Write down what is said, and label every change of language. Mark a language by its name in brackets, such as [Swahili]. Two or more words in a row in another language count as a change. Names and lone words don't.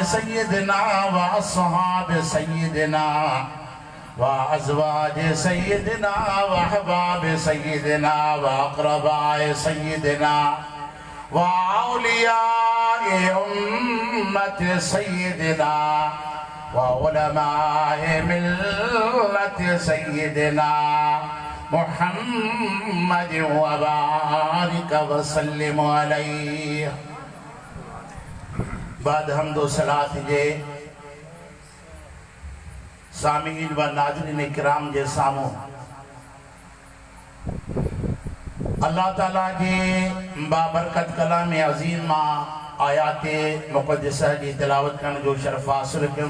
[Arabic] سيدنا وأصحاب سيدنا وأزواج سيدنا وأحباب سيدنا وأقرباء سيدنا وأولياء أمة سيدنا وعلماء ملة سيدنا محمد وبارك وسلم عليه. [Sindhi] बाद हम्दो सलात जे सामीन व नाज़रीन इकराम जे सामू अल्लाह ताला जे बाबरकत कलाम अज़ीम मां आयात मुक़द्दसा जी तिलावत करण जो शरफ़ हासिल कयुम।